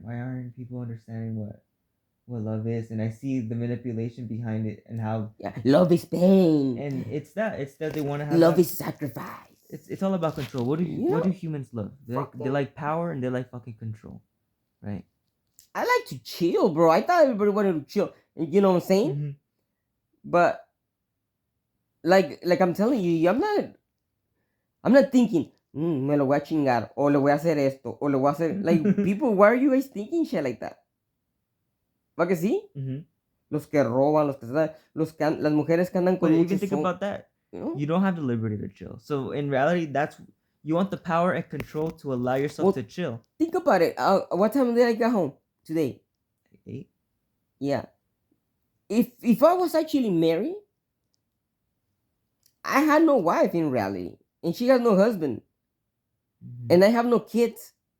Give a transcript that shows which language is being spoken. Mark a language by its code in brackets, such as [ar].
[en] Why aren't people understanding what love is? And I see the manipulation behind it and how love is pain, and it's that they want to have love is sacrifice. It's all about control. What do humans love? They like power and they like fucking control, right? I like to chill, bro. I thought everybody wanted to chill. You know what I'm saying? But like I'm telling you, I'm not thinking, [es] me lo voy a chingar, o le voy a hacer esto, o le voy a hacer... [en] Like, people, why are you guys thinking shit like that? [es] ¿Va que sí? Los que roban, las mujeres que andan con muchos... [en] Even think about that. You don't have the liberty to chill. So, in reality, you want the power and control to allow yourself to chill. Think about it. What time did I get home today? 8. Yeah. If I was actually married, I had no wife in reality, and she has no husband, and I have no kids.